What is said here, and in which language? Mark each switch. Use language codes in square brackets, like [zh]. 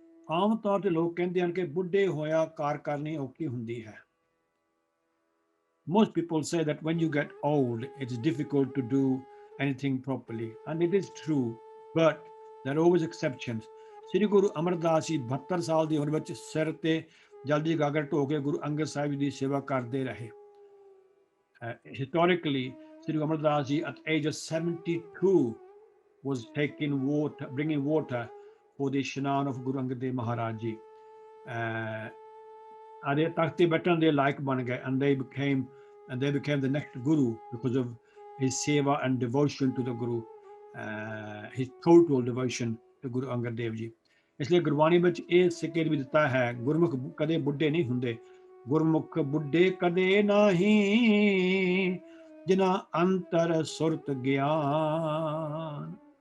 [pa] ਆਮ ਤੌਰ ਤੇ ਲੋਕ ਕਹਿੰਦੇ ਹਨ ਕਿ ਬੁੱਢੇ ਹੋਇਆ ਕਾਰ ਕਰਨੀ ਔਖੀ ਹੁੰਦੀ ਹੈ। [en] Most people say that when you get old, it's difficult to do anything properly, and it is true, but there are always exceptions. [pa] ਸ੍ਰੀ ਗੁਰੂ ਅਮਰਦਾਸ ਜੀ 72 ਸਾਲ ਦੀ ਉਮਰ ਵਿੱਚ ਸਿਰ ਤੇ ਜਲਦੀ ਗਾਗਰ ਢੋ ਕੇ ਗੁਰੂ ਅੰਗਦ ਸਾਹਿਬ ਜੀ ਦੀ ਸੇਵਾ ਕਰਦੇ ਰਹੇ। [en] Historically, Sri Guru Amardas Ji at age of 72 was bringing water for the Shanaan of Guru Angad Dev Maharaj Ji. They [pa] takte baitan de laik ban gaye, [en] and they became the next Guru because of his seva and devotion to the Guru, his total devotion to Guru Angad Dev Ji. [pa] इसलिए गुरबाणी ਵਿੱਚ ਇਹ ਸਿੱਖਿਆ ਵੀ ਦਿੱਤਾ ਹੈ, ਗੁਰਮੁਖ ਕਦੇ ਬੁੱਢੇ ਨਹੀਂ ਹੁੰਦੇ, ਗੁਰਮੁਖ ਬੁੱਢੇ ਕਦੇ ਨਹੀਂ, ਜਿਨਾ ਅੰਤਰ ਸੁਰਤ ਗਿਆਨ।